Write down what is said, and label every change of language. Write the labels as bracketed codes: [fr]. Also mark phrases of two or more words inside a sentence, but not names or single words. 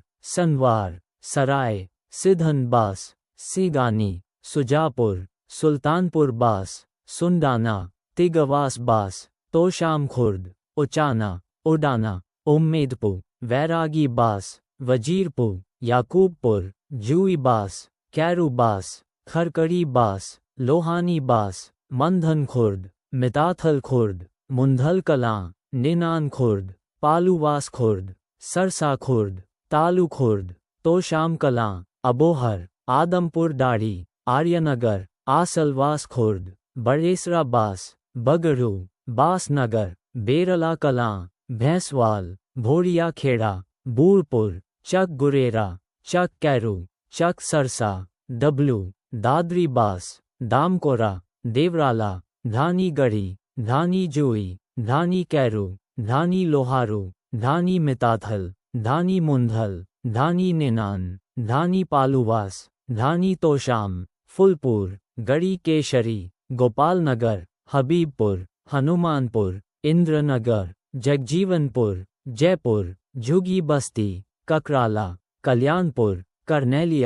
[hi] सनवार, सराय, सिधनबास, सीगानी, सुजापुर, सुल्तानपुर बास, सुंडाना, तिगवास बास, तोशाम खुर्द, उचाना, उडाना, उम्मेदपुर, वैरागी बास, वजीरपुर, याकूबपुर, जूई बास, कैरू बास, खरकड़ी बास, लोहानी बास, मंधन खुर्द, मिताथल खुर्द, मुंधल कलां, निनान खुर्द, पालूवास खुर्द, सरसा खुर्द, तालू खुर्द, तोशाम कलां, अबोहर, आदमपुर दाढ़ी, आर्यनगर, आसलवास खुर्द, बड़ेसरा बास, बगड़ू, बासनगर, बेरला कलां, भैंसवाल, भोरिया खेड़ा, बूरपुर, चक गुरेरा, चक कैरू, चक सरसा, डब्लू, दादरी बास, दामकोरा, देवराला, धानी गढ़ी, धानी जुई, धानी कैरू, धानी लोहारू, धानी मिताथल, धानी मुंधल, धानी निनान, धानी पालूवास, धानी तोशाम, फुलपुर, गढ़ी केशरी, गोपालनगर, हबीबपुर, हनुमानपुर, इंद्रनगर, जगजीवनपुर, जयपुर, झुगी बस्ती, ककराला, कल्याणपुर, करनेलिया,